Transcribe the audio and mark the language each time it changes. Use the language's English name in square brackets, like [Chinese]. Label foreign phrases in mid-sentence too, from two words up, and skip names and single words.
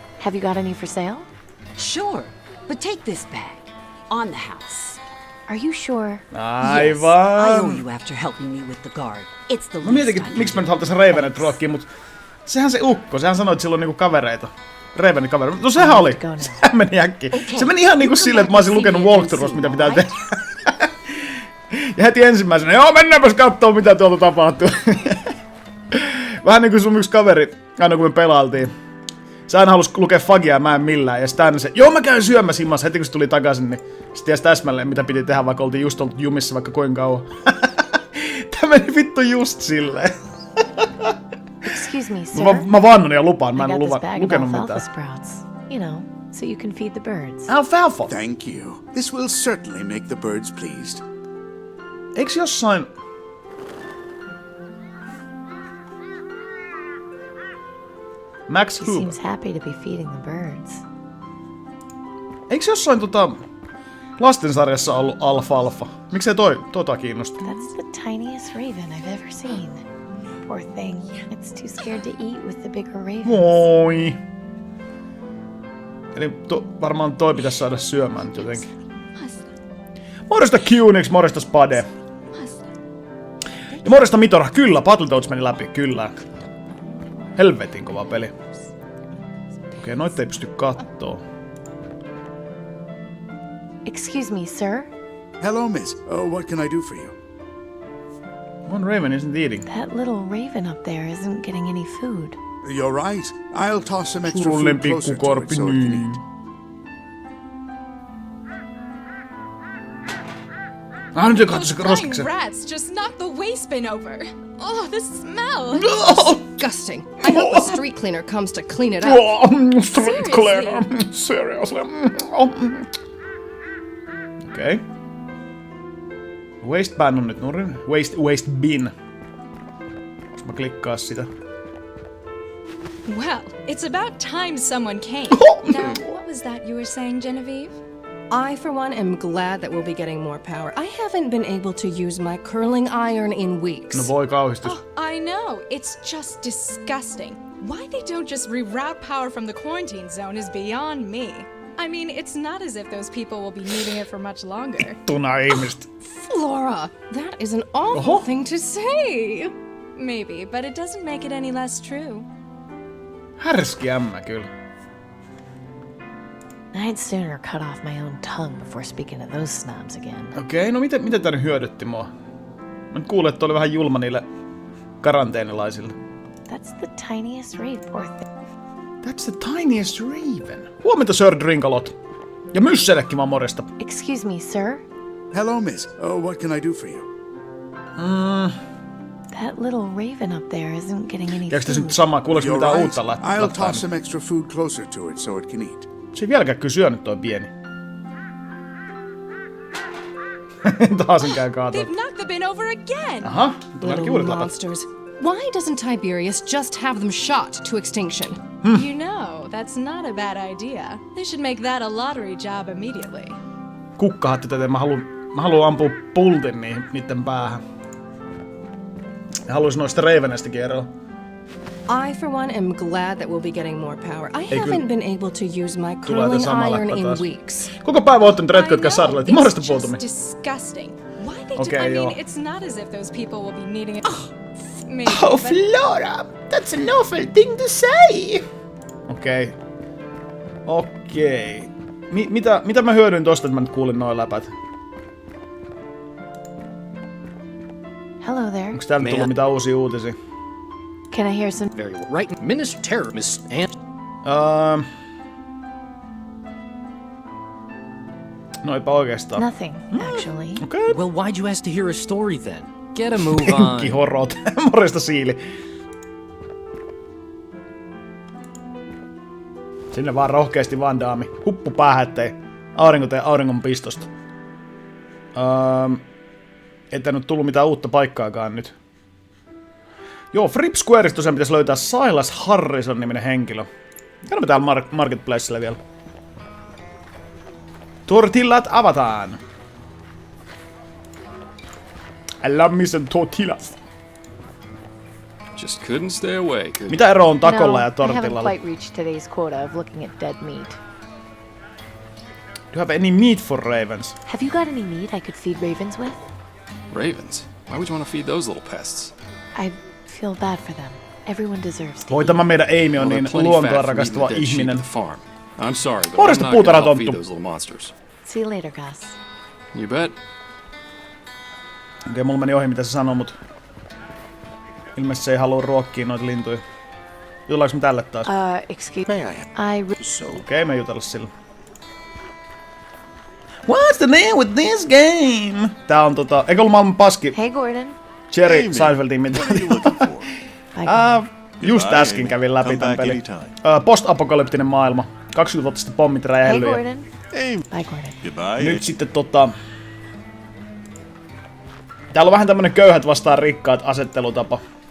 [English] Have you got any for sale? Sure, but take this bag. On the house. Are you sure? Yes, I owe you after helping me with the guard. It's the [Finnish] Mä mietinkin, miksi mä nyt haluaisin Ravenet ruokkia, mut sehän se ukko, sehän sanoi, että sillä on niinku kavereita. Ravenin kavereita. No sehän oli. Sehän meni äkkiä. Se meni ihan niinku silleen, että mä olisin lukenut walkthroughs, mitä pitää tehdä. Ja heti ensimmäisenä, joo mennäänpäs kattoo mitä tuolta tapahtuu. Vähän niinku sun yksi kaveri, aina kun me pelailtiin. Se aina halusi lukea fagia ja mä en millään. Ja sitten se, joo mä käyn syömässä himmassa. Heti kun se tuli takaisin, niin se tiesi täsmälleen mitä piti tehdä, vaikka oltiin just ollut jumissa vaikka kuinka kauan. Tää meni vittu just silleen. [English] Excuse me, sir. [Finnish] Mä vannon ja lupaan, mä en [English] I got [Finnish] lukenut [English] this bag of alfalfa [Finnish] mitään. [English] sprouts. You know, so you can feed the birds. Alfalfa? Thank you. This will certainly make the birds pleased. [Finnish] Eiks jossain... Max [English] He Hoover. seems happy to be feeding the birds. [Finnish] Eiks jossain lastensarjassa ollut alfalfa? Miksei tota kiinnosta? [English] That's the tiniest raven I've ever seen. Poor thing. It's too scared to eat with the bigger ravens. [Finnish] Moi! Eli varmaan toi pitäisi saada syömään nyt jotenkin. Morjesta Qnix, morjesta Spade. Ja morjesta Mitora, kyllä, Battletoads meni läpi, kyllä. Helvetin kova peli. Okei, noita ei pysty kattoo. [English] Excuse me, sir. Hello, miss. What can I do for you? One raven isn't eating. That little raven up there isn't getting any food. You're right. I'll toss some extra [Finnish] Surullinen [English] food closer to it [Finnish] pikkukorpi, [English] so it can [Finnish] niin. [English] eat. [Finnish] Nyt katso se [English] Those [Finnish] roskiksen. [English] flying rats just knocked the waste bin over. Oh, the smell. Disgusting. I hope a street cleaner comes to clean it up. Street cleaner. Seriously. [Finnish] Okei. [English] Waste ban [Finnish] on nyt nurin. [English] Waste bin. [Finnish] Jos mä klikkaa sitä. [English] Well, it's about time someone came. Now, what was that you were saying, Genevieve? I, for one, am glad that we'll be getting more power. I haven't been able to use my curling iron in weeks. [Finnish] No voi kauhistus. [English] Oh, I know. It's just disgusting. Why they don't just reroute power from the quarantine zone is beyond me. I mean, it's not as if those people will be needing it for much longer. [Finnish] Tuna ihmiset. [English] Flora, that is an awful thing to say. Maybe, but it doesn't make it any less true. [Finnish] Härski ämmä kyllä. [English] I'd sooner cut off my own tongue before speaking to those snobs again. [Finnish] Okei, no miten tää nyt hyödytti mua? Mä nyt kuulin, että oli vähän julma niille karanteenilaisille. [English] That's the tiniest raven, poor thing. That's the tiniest raven. [Finnish] Huomenta Sir Drinkalot. Ja Myssellekin vaan morjesta. [English] Excuse me, sir. Hello, miss. What can I do for you? That little raven up there isn't getting any [Finnish] Käykö tässä nyt [English] food. [Finnish] samaa? Kuuleeko [English] You're [Finnish] mitään [English] right. [Finnish] uutta [English] I'll [Finnish] laittaa? [English] toss some extra food closer to it so it can eat. [Finnish] Se ei vieläkään kyllä syönyt toi pieni. Taasen käy kaatoa. [English] They've knocked the bin over again. [Finnish] Aha, tuleekin [English] Little [Finnish] uudet lapat. [English] monsters. Why doesn't Tiberius just have them shot to extinction? You know, that's not a bad idea. They should make that a lottery job immediately. [Finnish] Kukkahatti tätä, mä haluan ampua pultin niitten päähän. Ja haluaisin noista Ravenestakin eroa. [English] I, for one, am glad that we'll be getting more power. I [Finnish] Ei [English] haven't been able to use my [Finnish] Tulee [English] curling [Finnish] sama [English] iron [Finnish] läppä [English] in [Finnish] taas. [English] weeks. [Finnish] Koko päivä oottanut Retku, jotka Shardlight. Morjesta [English] It's [Finnish] puoltumi. [English] just disgusting. Why they Okay, I mean, [Finnish] joo. [English] it's not as if those people will be needing it. Maybe, Oh, but Flora! That's an awful thing to say! [Finnish] Okei. Mitä mä hyödyin tosta, että mä nyt kuulin noin läpät? [English] Hello there. [Finnish] Onks täällä tullut mitään uusia uutisia? [English] Can I hear some? Very well. Right, Minister, Miss Ann. [Finnish] No eipä oikeastaan. [English] Nothing, actually. [Finnish] Okei. [English] Well, why'd you ask to hear a story then? Get a move on. [Finnish] Kihorot. Morjesta Siili. Sinne vaan rohkeasti vaan daami. Huppu päähän, ettei auringonpistosta. Että nyt tullut mitään uutta paikkaakaan nyt. Joo, Fripp Squareista tosiaan pitäisi löytää Silas Harrison-niminen henkilö. Käymme täällä Marketplacella vielä. Tortillat avataan. [English] I love me some tortillas. Just couldn't stay away, could [Finnish] Mitä ero on takolla ja [English] I haven't [Finnish] tortillalla? [English] quite reached today's quota of looking at dead meat. Do you have any meat for ravens? Have you got any meat I could feed ravens with? Ravens? Why would you want to feed those little pests? I feel bad for them. Everyone deserves to [Finnish] Voi [English] eat. [Finnish] tämä meidän Amy on [English] Well, [Finnish] niin [English] they're plenty [Finnish] luontoa [English] fat for [Finnish] rakastava [English] eating the dead sheep [Finnish] ihminen. [English] at the farm. I'm sorry, but [Finnish] Morjesta, [English] I'm not gonna [Finnish] puutarhatonttu. [English] feed those little monsters. See you later, Gus. You bet. [Finnish] Okei, mulla meni ohi mitä se sanoo, mut... Ilmeisesti se ei halua ruokkia noita lintuja. Jutellaanko me tälle taas? [English] Excuse May I? [Finnish] Okei, me jutella sillä. [English] What's the name with this game? [Finnish] Tää on eikö ollut maailman paski? [English] Hey, Gordon. [Finnish] Jerry [English] Amy, [Finnish] Seinfeldin mitä. [English] What are you looking for? [Finnish] Just äsken kävin läpi [English] Come [Finnish] tän [English] back [Finnish] pelin. [English] anytime. [Finnish] Post-apokalyptinen maailma. 20 vuotta sitten pommit [English] Hey, [Finnish] räjähdellyt. [English] Gordon. Amy. Bye, Gordon. Goodbye. [Finnish] Nyt sitten täällä on vähän tämmönen köyhät vastaan rikkaat asettelutapa.